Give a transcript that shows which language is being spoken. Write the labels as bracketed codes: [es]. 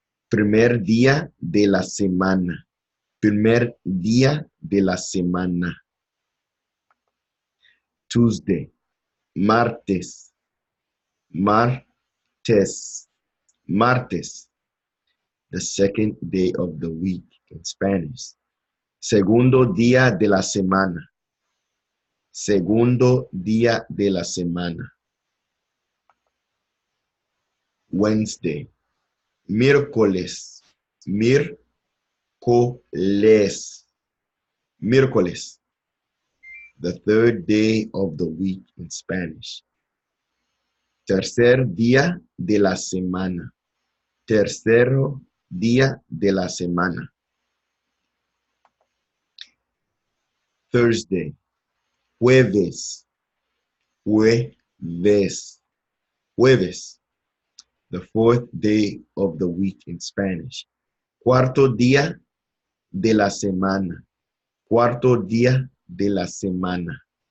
[es] Primer día de la semana. Primer día de la semana. Tuesday, martes, martes, martes. [en] The second day of the week in Spanish. [es] Segundo día de la semana. Segundo día de la semana. [en] Wednesday, miércoles, miércoles, miércoles, the third day of the week in Spanish. [es] Tercer día de la semana. Tercero día de la semana. [en] Thursday, jueves, jueves, jueves, the fourth day of the week in Spanish. [es] Cuarto día de la semana. Cuarto día de la semana.